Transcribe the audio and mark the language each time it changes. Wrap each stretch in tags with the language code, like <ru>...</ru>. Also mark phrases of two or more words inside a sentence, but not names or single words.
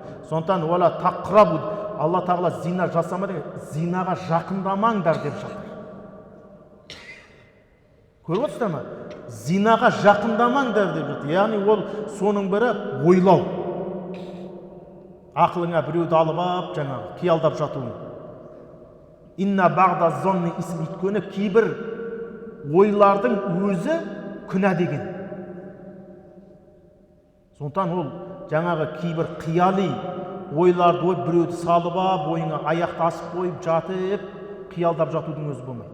<kk>Сондықтан</kk> <ar>ولا تقربوا,</ar> <kk>Алла тағала зина жасама деген, зинаға жақындамаңдар деп жатыр. Көріп отырсыздар ма? Зинаға жақындамаңдар деп жатыр. Яғни ол соның бірі ойлау. Ақылыңа біреуді алып ап, жаңағы қиялдап жатуың.</kk> <ar>إن بعض الظن إثم,</ar> <kk>өйткені кейбір ойлардың өзі күнә деген. Сондықтан ол жаңағы кейбір қияли ойларды ойып, біреуді салып ап, ойыңа аяқты асып қойып, жатып, қиялдап жатудың өзі болмайды.</kk>